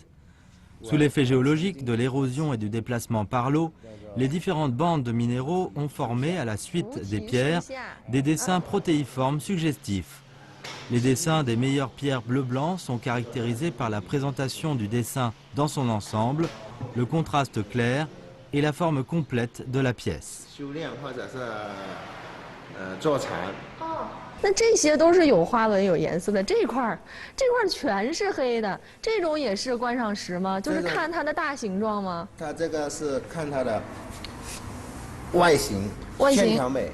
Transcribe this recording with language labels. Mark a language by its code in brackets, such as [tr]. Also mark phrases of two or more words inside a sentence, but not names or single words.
[fr] Sous l'effet géologique de l'érosion et du déplacement par l'eau, les différentes bandes de minéraux ont formé, à la suite des pierres, des dessins protéiformes suggestifs. Les dessins des meilleures pierres bleu-blanc sont caractérisés par la présentation du dessin dans son ensemble, le contraste clair et la forme complète de la pièce. [zh] 那这些都是有花纹、有颜色的，这块全是黑的，这种也是观赏石吗？就是看它的大形状吗？它这个是看它的外形，线条美。